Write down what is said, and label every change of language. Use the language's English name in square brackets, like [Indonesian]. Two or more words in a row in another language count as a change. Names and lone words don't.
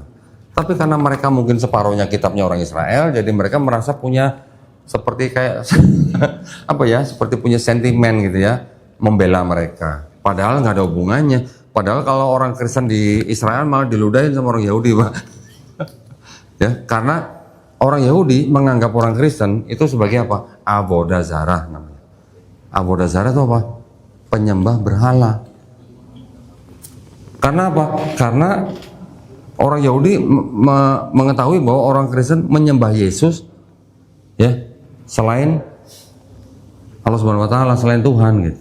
[Indonesian] Tapi karena mereka mungkin separuhnya kitabnya orang Israel, jadi mereka merasa punya seperti kayak seperti punya sentimen gitu ya, membela mereka. Padahal nggak ada hubungannya. Padahal kalau orang Kristen di Israel malah diludahin sama orang Yahudi, Pak. Ya, karena orang Yahudi menganggap orang Kristen itu sebagai apa? [Hebrew] עבודה זרה [Indonesian] namanya. [Hebrew] עבודה זרה [Indonesian] itu apa? Penyembah berhala. Karena apa? Karena orang Yahudi mengetahui bahwa orang Kristen menyembah Yesus, ya, selain [Arabic] الله سبحانه وتعالى, [Indonesian] selain Tuhan gitu.